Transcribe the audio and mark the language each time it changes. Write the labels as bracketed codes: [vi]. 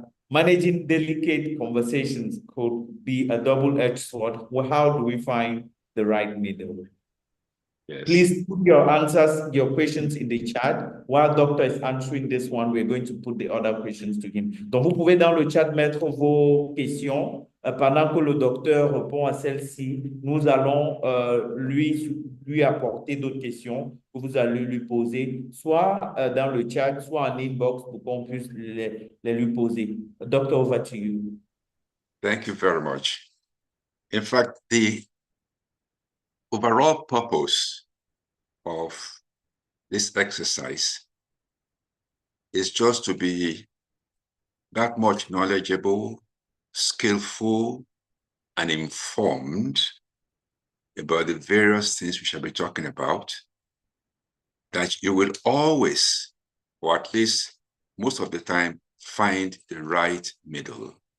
[en] Managing delicate conversations could be a double-edged sword. Well, how do we find the right middle? Yes. Please put your answers, your questions in the chat. While Doctor is answering this one, we're going to put the other questions to him. [fr] Donc, vous pouvez dans le chat mettre vos questions. Pendant que le docteur répond à celle-ci, nous allons lui apporter d'autres questions que vous allez lui poser, soit dans le chat, soit en inbox pour qu'on puisse les lui poser. [en] Doctor, over to you. Thank you very much. In fact, the overall purpose of this exercise is just to be that much knowledgeable, skillful, and informed about the various things we shall be talking about, that you will always, or at least most of the time, find the right middle.